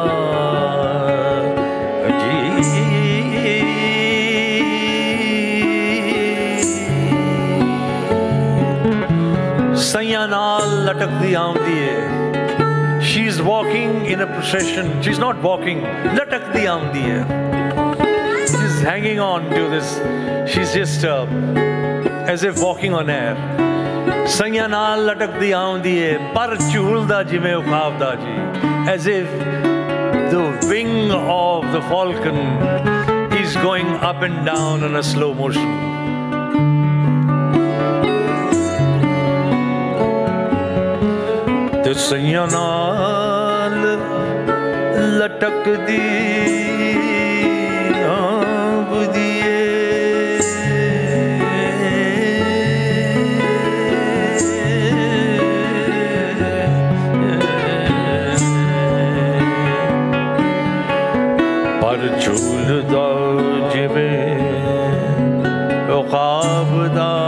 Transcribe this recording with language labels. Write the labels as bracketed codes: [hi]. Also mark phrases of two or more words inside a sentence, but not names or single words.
[pa] ਸੈਯਾਂ ਨਾਲ ਲਟਕਦੀ ਆਂਦੀ ਹੈ. [en] She's walking in a procession. She's not walking. [pa] ਲਟਕਦੀ ਆਂਦੀ ਹੈ. [en] She's hanging on to this. She's just as if walking on air. [pa] ਸੈਯਾਂ ਨਾਲ ਲਟਕਦੀ ਆਂਦੀ ਹੈ. ਪਰ ਝੂਲਦਾ ਜਿਵੇਂ ਖ੍ਵਾਬਦਾ ਜੀ. [en] As if the wing of the falcon is going up and down in a slow motion. [pa] ਸੈਯਾਂ ਨਾਲ ਲਟਕਦੀ ਆਂਬ ਦਿਏ ਪਰ ਝੂਲਦਾ ਜਿਵੇਂ ਓ ਖ੍ਵਾਬਦਾ